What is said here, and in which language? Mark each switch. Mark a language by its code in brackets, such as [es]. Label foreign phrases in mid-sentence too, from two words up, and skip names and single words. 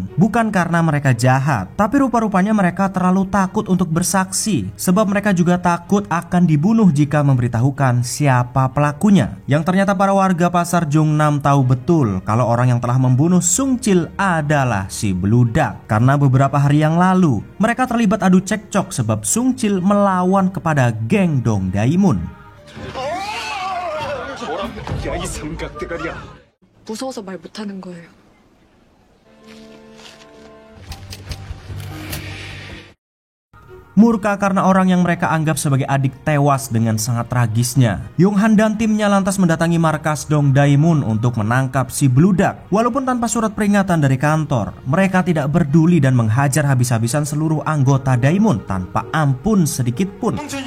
[id] Bukan karena mereka jahat, tapi rupa-rupanya mereka terlalu takut untuk bersaksi, sebab mereka juga takut akan dibunuh jika memberitahukan siapa pelakunya. Yang ternyata para warga pasar Jongnam tahu betul kalau orang yang telah membunuh Sung Chil adalah si beludak. Karena beberapa hari yang lalu mereka terlibat adu cekcok sebab Sung Chil melawan kepada geng Dong Daemun. [ko] 무서워서 말 못하는 거예요. [id] Murka karena orang yang mereka anggap sebagai adik tewas dengan sangat tragisnya, Yonghan dan timnya lantas mendatangi markas Dong Daemun untuk menangkap si beludak. Walaupun tanpa surat peringatan dari kantor, mereka tidak peduli dan menghajar habis-habisan seluruh anggota Daemun tanpa ampun sedikit pun.